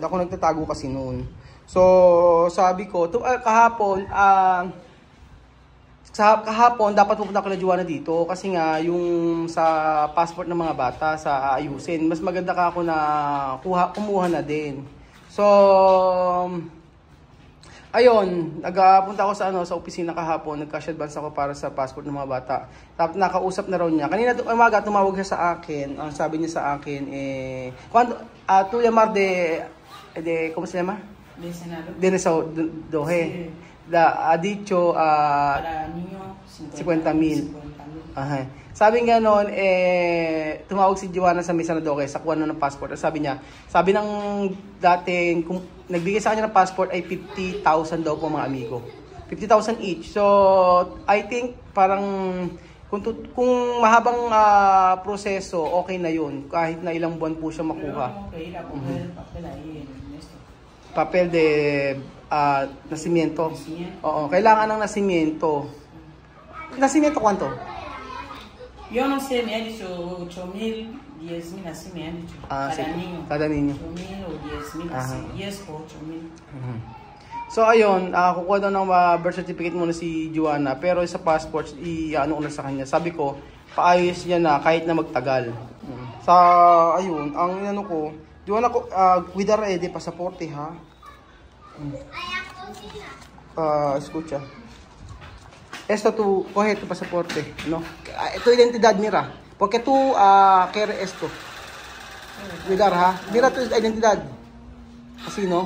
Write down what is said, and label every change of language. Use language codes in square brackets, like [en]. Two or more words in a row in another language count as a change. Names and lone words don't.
[tl] Ako nagtatago kasi noon. So sabi ko, kahapon dapat pupunta ko na Joanna dito kasi nga yung sa passport ng mga bata sa ayusin. Mas maganda ka ako na kumuha na din. So ayun, nagpunta ako sa opisina kahapon, nag-cash advance ako para sa passport ng mga bata. Tapos nakausap na raw niya. Kanina umaga tumawag siya sa akin. Ang sabi niya sa akin [es] tu llamar de ¿cómo se llama? De Senado. De Dohe. Sí. Ha dicho Para niño 50,000. Aha. [tl] Sabi nga noon, tumawag si Joanna sa Mesa na Doke sa kuha ng passport. Sabi ng dating, kung nagbigay sa kanya ng passport ay 50,000 daw po mga amigo. 50,000 each. [en] So, I think [tl] parang kung mahabang proseso, okay na yun. Kahit na ilang buwan po siya makuha. [es] Papel de nacimiento. [tl] Oo, kailangan ng nacimiento. Nacimiento kwanto? [es] Yo no sé, me ha dicho 8,000, 10,000, así me han dicho. Cada sí, niño. Cada niño. 8,000 o 10,000, así. 10 o 8,000. [tl] So ayun, kukuha daw ng [en] birth certificate [tl] muna si Joanna. Pero sa passport, ano na sa kanya. Sabi ko, paayos niya na kahit na magtagal. Sa ayun, ang ano ko, Joanna ko, [es] cuidar de pasaporte ha. Escucha. Esto tu, coge tu pasaporte, ¿no? Tu identidad, mira. Porque tú quieres esto. Cuidar, ha? Mira tu identidad. Así, ¿no?